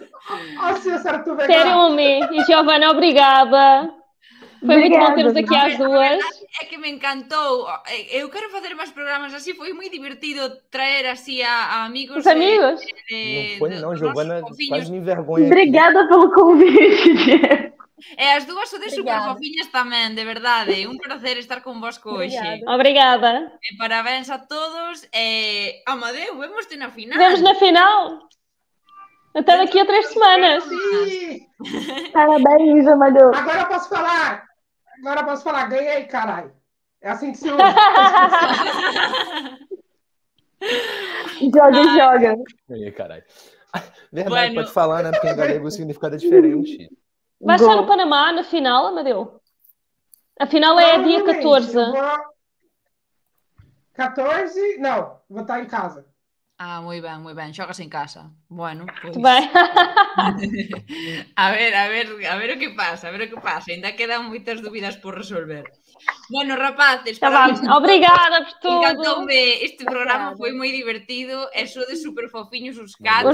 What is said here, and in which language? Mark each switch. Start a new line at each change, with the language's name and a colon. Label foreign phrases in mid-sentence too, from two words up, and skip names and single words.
Portuguese: Terumi e Giovana, obrigada. Foi muito bom termos aqui às duas. É que me encantou. Eu quero fazer mais programas assim. Foi muito divertido trazer assim a amigos. Os amigos? Não foi não, Giovana quase me envergonha. Obrigada pelo convite, Diego.
Galician: As dúas sodes super fofinhas tamén, de verdade. Un prazer estar convosco hoxe. Obrigada. Parabéns a todos. Amadeu, vemos-te na final.
Portuguese: Vemos na final. Até daqui a 3 semanas. Parabéns, Amadeu. Agora eu posso falar. Ganhei, caralho. É assim que se usa. Joga. Ganhei, caralho. Verdade, pode falar, né? Porque em galego o significado é diferente. Vai estar no Panamá na final, Amadeu? A final é dia 14. 14? Não, vou estar em casa.
Galician: Moi ben. Xogas en casa. Bueno, pois...
Portuguese: Vai.
Galician: a ver o que pasa, Ainda quedan moitas dúbidas por resolver. Bueno, rapaces, obrigada por tudo. Encantoume este programa, foi moi divertido. E sodes super fofiños os 4.